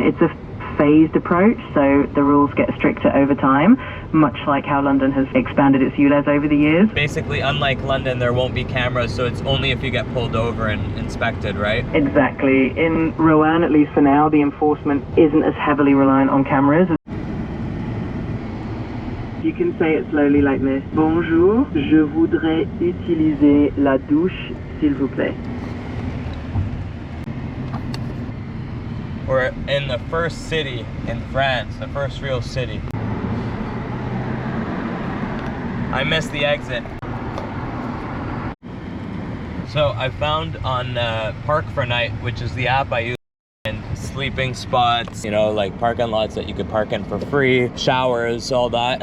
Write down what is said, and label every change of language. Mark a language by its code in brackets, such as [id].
[en] It's a phased approach, so the rules get stricter over time, much like how London has expanded its ULEZ over the years. Basically, unlike London, there won't be cameras, so it's only if you get pulled over and inspected, right? Exactly. In Rouen, at least for now, the enforcement isn't as heavily reliant on cameras. You can say it slowly like this. [fr] Bonjour, je voudrais utiliser la douche, s'il vous plaît. [en] We're in the first city in France, the first real city. I missed the exit. So I found on Park for Night, which is the app I use, and sleeping spots, you know, like parking lots that you could park in for free, showers, all that.